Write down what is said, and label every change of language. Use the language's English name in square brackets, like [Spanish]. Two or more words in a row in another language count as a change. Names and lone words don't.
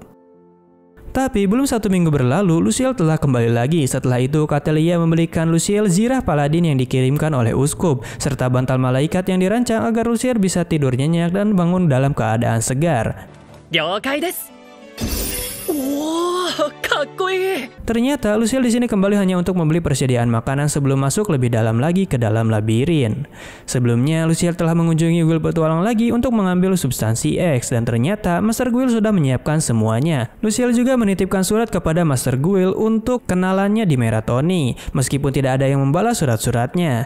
[Indonesian] Tapi belum 1 minggu berlalu, Luciel telah kembali lagi. Setelah itu, Catalea membelikan Luciel zirah paladin yang dikirimkan oleh uskup, serta bantal malaikat yang dirancang agar Luciel bisa tidur nyenyak dan bangun dalam keadaan segar. [Japanese] 了解です。おお、 かっこいい。 [Indonesian] Ternyata Luciel di sini kembali hanya untuk membeli persediaan makanan sebelum masuk lebih dalam lagi ke dalam labirin. Sebelumnya Luciel telah mengunjungi guild petualang lagi untuk mengambil substansi X dan ternyata Master Guild sudah menyiapkan semuanya. Luciel juga menitipkan surat kepada Master Guild untuk kenalannya di Meratoni, meskipun tidak ada yang membalas surat-suratnya.